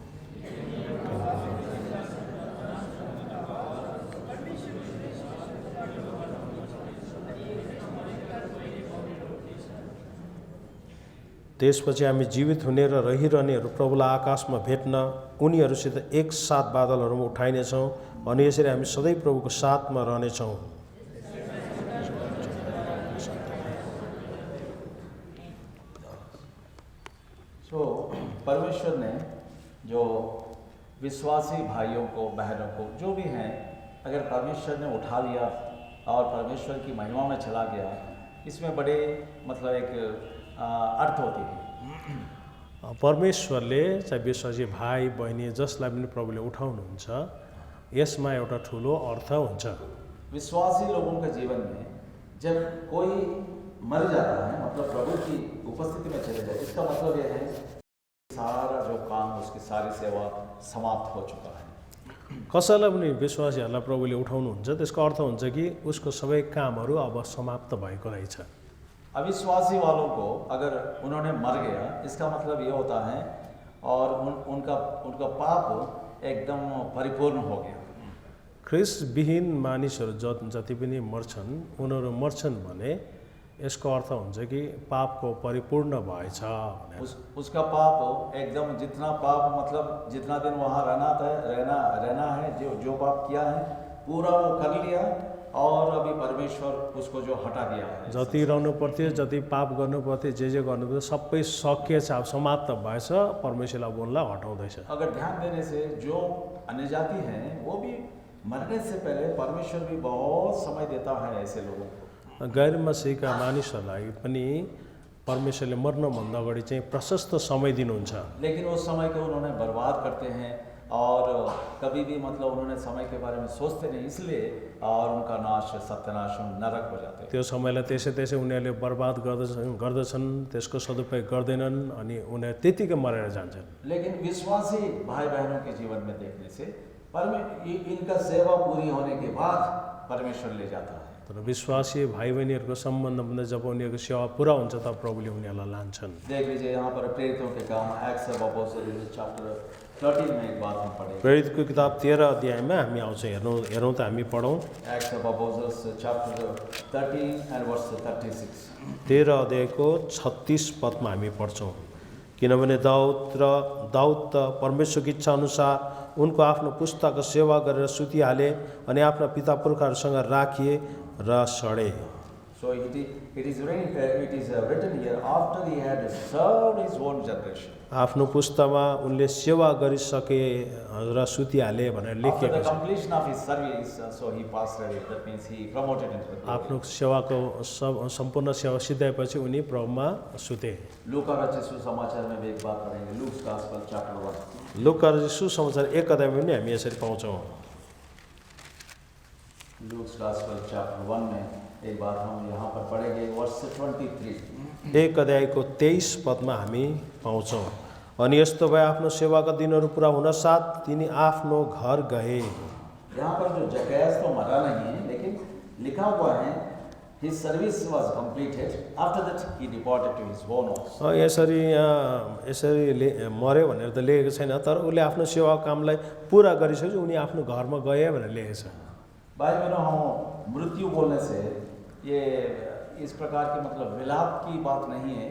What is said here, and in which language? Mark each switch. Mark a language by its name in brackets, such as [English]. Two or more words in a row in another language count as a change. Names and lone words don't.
[Nepali] त्यसपछि हामी जीवित हुने र रहिरहनेहरू प्रभुलाई आकाशमा भेट्न उनीहरूसित एकसाथ बादलहरूमा उठाइनेछौँ अनि यसरी हामी सधैँ प्रभुको साथमा रहनेछौँ. [Hindi] तो परमेश्वर ने जो विश्वासी भाइयों को, बहनों को, जो भी हैं, अगर परमेश्वर ने उठा लिया और परमेश्वर की महिमा में चला गया, इसमें बड़े मतलब एक अर्थ होती है. [Nepali] परमेश्वरले चाहिँ विश्वासी भाइ बहिनी जसलाई पनि प्रभुले उठाउनुहुन्छ, यसमा एउटा ठुलो अर्थ हुन्छ. [Hindi] विश्वासी लोगों के जीवन में जब कोई मर जाता है, मतलब प्रभु की उपस्थिति में चले जाए, इसका मतलब यह है सारा जो काम, उसकी सारी सेवा समाप्त हो चुका है. [Nepali] कसैलाई पनि विश्वासीहरूलाई प्रभुले उठाउनुहुन्छ, त्यसको अर्थ हुन्छ कि उसको सबै कामहरू अब समाप्त भएको रहेछ. [Hindi] अविश्वासी वालों को अगर उन्होंने मर गया, इसका मतलब ये होता है और उनका पाप एकदम परिपूर्ण हो गया. [Nepali] ख्रिस्टविहीन मानिसहरू जति पनि मर्छन्, उनीहरू मर्छन् भने यसको अर्थ हुन्छ कि पापको परिपूर्ण भएछ. [Hindi] उसका पाप एकदम, जितना पाप मतलब जितना दिन वहाँ रहना है, जो पाप किया है पूरा वो कर लिया और अभी परमेश्वर उसको जो हटा दिया है. [Nepali] जति रहनु पर्थ्यो, जति पाप गर्नु पर्थ्यो, जे गर्नु पर्थ्यो, सबै सकिएछ, अब समाप्त भएछ. परमेश्वरले अब उनलाई हटाउँदैछ. [Hindi] अगर ध्यान देने से जो अन्यजाति हैं, वो भी मरने से पहले परमेश्वर भी बहुत समय देता है ऐसे लोगों को. [Nepali] गैर मसीहका मानिसहरूलाई पनि परमेश्वरले मर्नभन्दा अगाडि चाहिँ प्रशस्त समय दिनुहुन्छ. [Hindi] लेकिन उस समय को उन्होंने बर्बाद करते हैं और कभी भी मतलब उन्होंने समय के बारे में सोचते नहीं, इसलिए और उनका नाश, सत्यनाश, नरक हो जाते. [Nepali] त्यो समयलाई त्यसै उनीहरूले बर्बाद गर्दछन्, त्यसको सदुपयोग गर्दैनन् अनि उनीहरू त्यतिकै मरेर जान्छन्. [Hindi] लेकिन विश्वासी भाई बहनों के जीवन में देखने से इनका सेवा पूरी होने के बाद परमेश्वर ले जाता है. [Nepali] तर विश्वासी भाइ बहिनीहरूको सम्बन्धमा जब उनीहरूको सेवा पुरा हुन्छ तब प्रभुले उनीहरूलाई लान्छन्। [Hindi] देख लीजिए यहाँ पर प्रेरितों के काम एक्ट्स ऑफ अपोस्टल्स चैप्टर 13 में एक बात हम पढ़ेंगे। [Nepali] प्रेरितको किताब 13 अध्यायमा हामी आउँछौँ, हेरौँ त हामी पढौँ। [English] Acts of Apostles chapter 13 and verse 36. [Nepali] 13 अध्यायको 36 पदमा हामी पढ्छौँ। किनभने दाउद त परमेश्वरको इच्छा अनुसार उनको आफ्नो पुस्ताको सेवा गरेर सुतिहाले अनि आफ्ना पिता पुर्खाहरूसँग राखिए र सडे। [English] So it is written here after he had served his own generation. [Nepali] आफ्नो पुस्तामा उनले सेवा गरिसके र सुतिहाले भनेर [English] After [Nepali] लेखिएको [English] the [Nepali] छ। [English] completion of his service, so he passed away. That means he promoted into the glory. [Nepali] आफ्नो सेवाको सम्पूर्ण सेवा सिद्धाएपछि उनी प्रभुमा सुते। [Hindi] लूका रचित सुसमाचार में भी एक बात पढ़ेंगे। [English] Luke's Gospel chapter 1. [Nepali] लुका सुसमाचार 1 अध्यायमा पनि हामी यसरी पाउँछौँ। [Hindi] लूक्स गॉस्पेल चैप्टर 1 में एक बात हम यहाँ पर पढ़ेंगे वर्ष 23। [Nepali] 1 अध्यायको 23 पदमा हामी पाउँछौँ। अनि यस्तो भए आफ्नो सेवाका दिनहरू पुरा हुन साथ तिनी आफ्नो घर गए। [Hindi] यहाँ पर जो जकैयास तो मरा नहीं है, लेकिन लिखा हुआ है [English] his service was completed. After that he departed to his own house. [Nepali] यसरी मर्यो भनेर त लेखेको छैन, तर उसले आफ्नो सेवा कामलाई पुरा गरिसकेपछि उनी आफ्नो घरमा गए भनेर लेखेको छ। [Hindi] भाई बहनों, हम मृत्यु बोलने से ये इस प्रकार की मतलब विलाप की बात नहीं है।